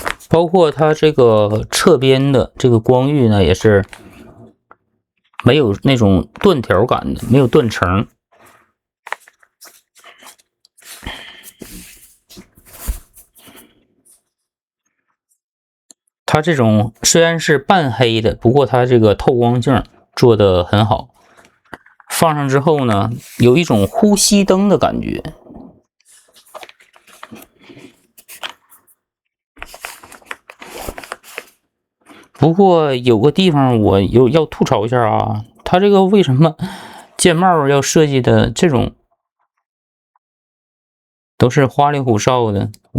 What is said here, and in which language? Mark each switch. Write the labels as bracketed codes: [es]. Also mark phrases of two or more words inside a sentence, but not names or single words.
[zh] 包括它這個側邊的這個光域呢，也是沒有那種斷條感的，沒有斷层。它這種虽然是半黑的，不過它这个透光性做得很好。放上之後呢，有一種呼吸燈的感覺。不過有個地方我要吐槽一下啊，它這個為什麼鍵帽要設計的這種都是花里胡哨的？